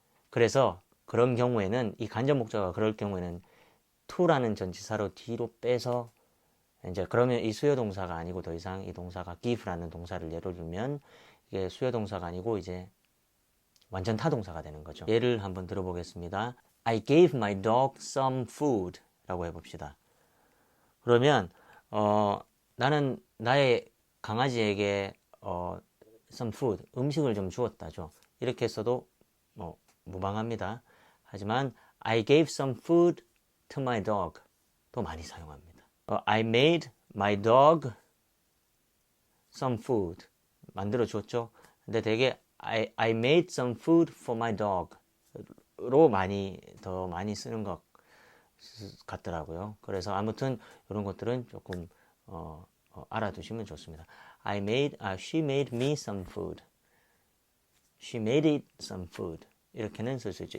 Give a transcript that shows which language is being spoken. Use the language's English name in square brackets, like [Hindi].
[Korean] 그래서 그런 경우에는 이 간접 목적어가 그럴 경우에는 to라는 전치사로 뒤로 빼서 이제 그러면 이 수요 동사가 아니고 더 이상 이 동사가 give라는 동사를 예로 들면 이게 수요 동사가 아니고 이제 완전 타동사가 되는 거죠. 예를 한번 들어보겠습니다. [English] I gave my dog some food [Korean] 라고 해봅시다. 그러면 나는 나의 강아지에게 [English] some food [Korean] 음식을 좀 주었다죠. 이렇게 써도 무방합니다. 하지만 [English] I gave some food to my dog [Korean] 또 많이 사용합니다. [English] I made my dog some food [Korean] 만들어 주었죠. 근데 되게 [English] I made some food for my dog [Korean] 로 더 많이 쓰는 것 같더라고요. 그래서 아무튼 이런 것들은 조금 알아두시면 좋습니다. [English] She made me some food. She made it some food. [Korean] 이렇게는 쓸 수 있죠.